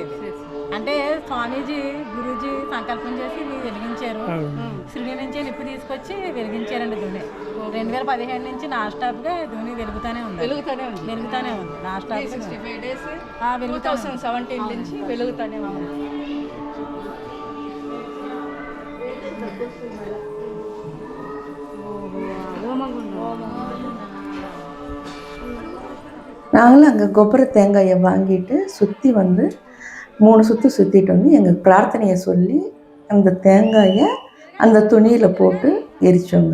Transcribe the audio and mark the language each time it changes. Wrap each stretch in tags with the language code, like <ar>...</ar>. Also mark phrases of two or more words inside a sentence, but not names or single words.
<te>అంటే స్వామీజీ గురూజీ సంకల్పం చేసి వెలిగించారు. షిరిడి నుంచి నిప్పు తీసుకొచ్చి వెలిగించారండి దుని. 2015 నుంచి</te> <en>non stop</en> <te>గా దుని వెలుగుతానే ఉంది</te> <en>non stop</en> <te>65 days 2017 నుంచి వెలుగుతానే ఉంది.</te> <ta>நாங்களும் அங்கே கொப்பரை தேங்காயை வாங்கிட்டு சுற்றி வந்து 3 சுற்று சுற்றிட்டு வந்து எங்கள் பிரார்த்தனையை சொல்லி அந்த தேங்காயை அந்த துணியில் போட்டு எரித்தோங்க.</ta>